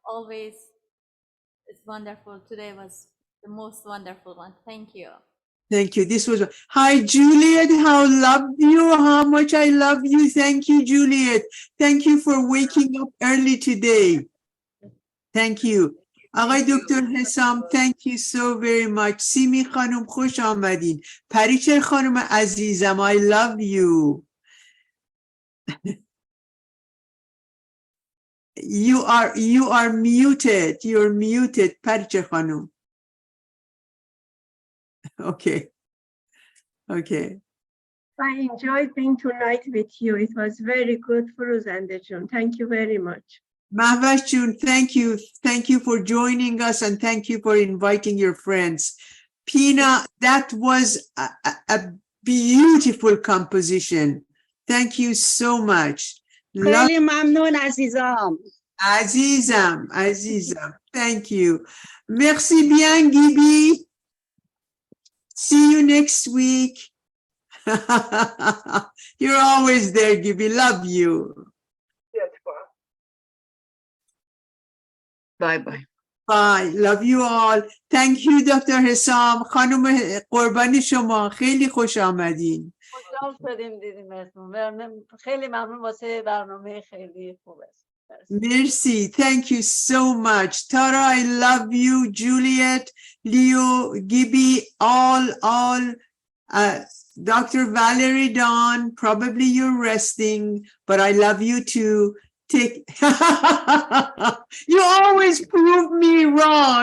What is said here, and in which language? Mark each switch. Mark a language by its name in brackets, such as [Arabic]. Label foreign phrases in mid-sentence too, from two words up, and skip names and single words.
[English] always, it's wonderful. Today was the most wonderful one. Thank you. Thank you. This was, hi, Juliet. How love you. How much I love you. Thank you, Juliet. Thank you for waking up early today. Thank you. [Persian] آقای دکتر حسام, [English] thank you so very much. [Persian] سیمی خانم خوش آمدین. پریچر خانم عزیزم, [English] I love you. You are muted. You're muted, پریچر خانم. Okay. Okay. I enjoyed being tonight with you. It was very good, Furuzande Jun. Thank you very much. Mahvash Jun, thank you. Thank you for joining us and thank you for inviting your friends. Pina, that was a beautiful composition. Thank you so much. [Persian] خیلی ممنون عزیزم. Azizam. [English] Thank you. [French] Merci bien, [English] Gibi. See you next week. You're always there, Gibi. Love you. Bye-bye. Bye. Love you all. Thank you, Dr. Hessam. خانم قربانی شما خیلی خوش آمدین. خوشحال شدیم دیدیم اسمون. خیلی ممنون واسه برنامه خیلی خوبه. Merci. Thank you so much. Tara, I love you. Juliet, Leo, Gibby, all, Dr. Valerie Dawn, probably you're resting, but I love you too. You always prove me wrong.